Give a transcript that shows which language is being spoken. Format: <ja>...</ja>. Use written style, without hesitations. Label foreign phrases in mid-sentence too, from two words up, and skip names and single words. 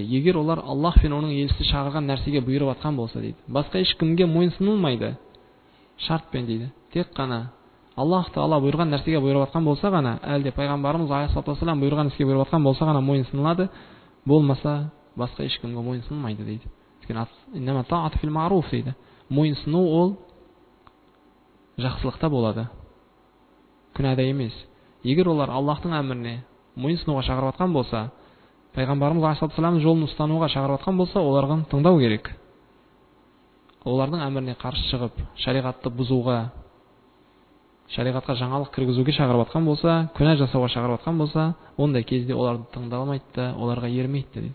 <kk>Егер олар Аллах пен оның елшісі шақырған нәрсеге бұйырып атқан болса дейді. Басқа ешкімге мойынсынылмайды. Шартпен дейді. Тек қана Аллах Тағала бұйырған нәрсеге бұйырып атқан болса ғана, әлде пайғамбарымыз алейхиссалам бұйырған іске бұйырып атқан болса ғана мойынсынылады, болмаса басқа ешкімге мойынсынылмайды дейді.</kk> <ar>إنما الطاعة في المعروف дейді.</ar> <kk>Мойынсыну ол жақсылықта болады, күнәда емес. Егер олар Аллахтың әміріне мойынсынуға шақырып атқан болса, пайғамбарымыз алейхиссалам жолын ұстануға шақырып атқан болса, оларға тыңдау керек. Олардың әміріне қарсы шығып, шариғатты бұзуға, шариғатқа жаңалық кіргізуге шақырып атқан болса, күнә жасауға шақырып атқан болса, ондай кезде оларды тыңдалмайды да, оларға ермейді дейді.</kk>